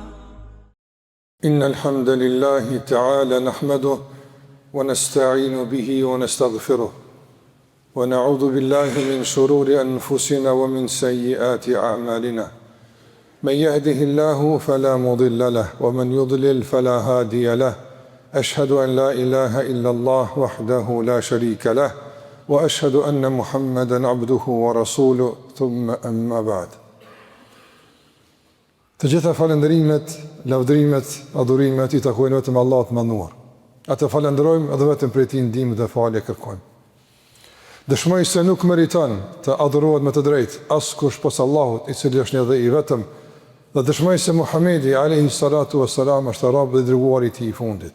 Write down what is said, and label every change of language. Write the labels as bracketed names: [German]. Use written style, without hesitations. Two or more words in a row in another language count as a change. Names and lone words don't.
[Arabic] إن الحمد لله تعالى نحمده ونستعين به ونستغفره ونعوذ بالله من شرور أنفسنا ومن سيئات أعمالنا. من يهده الله فلا مضل له ومن يضلل فلا هادي له. أشهد أن لا إله إلا الله وحده لا شريك له وأشهد أن محمدا عبده ورسوله ثم أما بعد. [Albanian] Të gjitha falendrimet, lavdrimet, adhurimet i takojnë vetëm Allahut mënduar. Atë falenderojmë edhe vetëm prej tij ndihmë dhe falje kërkojmë. Dëshmoj se nuk meriton të adhurohet me të drejtë askush posa Allahut, i cili është një dhe i vetëm, dhe dëshmoj se Muhamedi [Arabic] عليه الصلاة والسلام [Albanian] është rob dhe dërguari i tij i fundit.